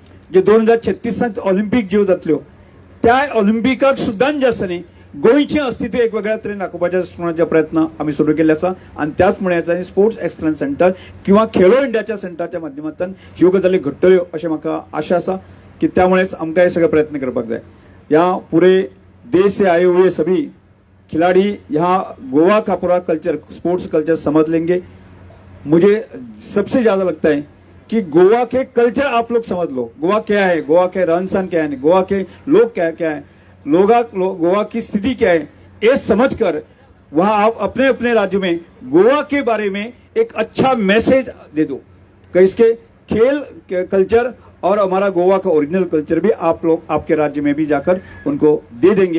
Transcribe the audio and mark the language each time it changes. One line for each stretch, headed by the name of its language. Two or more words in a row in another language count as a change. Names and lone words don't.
Konkani: जे 2036 ऑलिंपिक जीव जातल्यो त्या ऑलिंपिकाक सुद्दां जे आसा न्ही गोंयचें अस्तित्व एक वेगळ्या तरेन दाखोवपाचे प्रयत्न आमी सुरू केल्ले आसा आनी त्याच मुळे
English: sports excellence centre
Konkani: किंवा खेलो इंडियाच्या सेंटरच्या माध्यमांतल्यान ह्यो गजाली घडटल्यो अशें म्हाका आशा आसा की त्यामुळेच आमकां हे सगळे प्रयत्न करपाक जाय।
Hindi: या पूरे देश से आए हुए सभी खिलाड़ी यहाँ गोवा का पूरा कल्चर
English: sports culture
Hindi: समझ लेंगे। मुझे सबसे ज्यादा लगता है कि गोवा के कल्चर आप लोग समझ लो, गोवा क्या है, गोवा के रहन सहन क्या है, गोवा के लोग क्या है, गोवा की स्थिति क्या है, ये समझकर वहां आप अपने अपने राज्य में गोवा के बारे में एक अच्छा मैसेज दे दो कि इसके खेल कल्चर और हमारा गोवा का
English: original culture
Hindi: भी आप लोग आपके राज्य में भी जाकर उनको दे देंगे।